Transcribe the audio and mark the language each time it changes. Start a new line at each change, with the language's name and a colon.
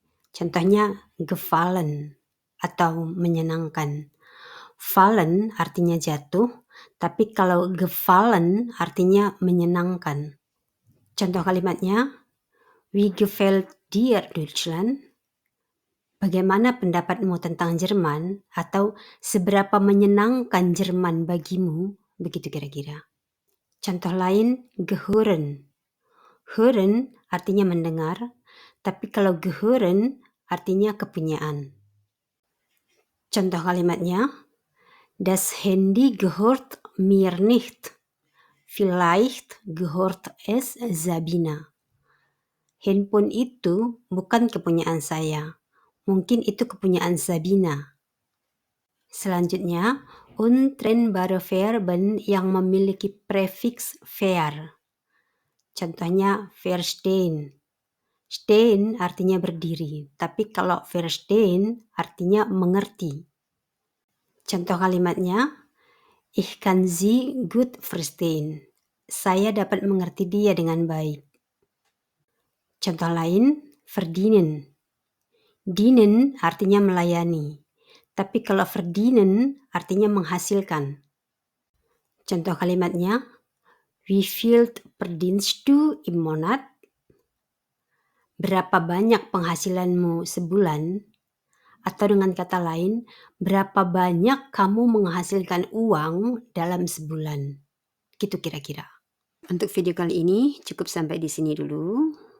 Indonesian: Contohnya gefallen atau menyenangkan. Fallen artinya jatuh, tapi kalau gefallen artinya menyenangkan. Contoh kalimatnya,
German: wie gefällt dir Deutschland?
Indonesian: Bagaimana pendapatmu tentang Jerman? Atau seberapa menyenangkan Jerman bagimu? Begitu kira-kira. Contoh lain, gehören. Hören artinya mendengar, tapi kalau gehören artinya kepunyaan. Contoh kalimatnya,
German: das Handy gehört mir nicht. Vielleicht gehört es Sabina.
Indonesian: Handphone itu bukan kepunyaan saya. Mungkin itu kepunyaan Sabina. Selanjutnya, untrennbare Verben yang memiliki prefiks ver. Contohnya verstehen. Stehen artinya berdiri, tapi kalau verstehen artinya mengerti. Contoh kalimatnya,
German: ich kann sie gut verstehen.
Indonesian: Saya dapat mengerti dia dengan baik. Contoh lain, verdienen. Dienen artinya melayani, tapi kalau verdienen artinya menghasilkan. Contoh kalimatnya,
German: wie viel verdienst du im Monat?
Indonesian: Berapa banyak penghasilanmu sebulan? Atau dengan kata lain, berapa banyak kamu menghasilkan uang dalam sebulan? Gitu kira-kira. Untuk video kali ini cukup sampai di sini dulu.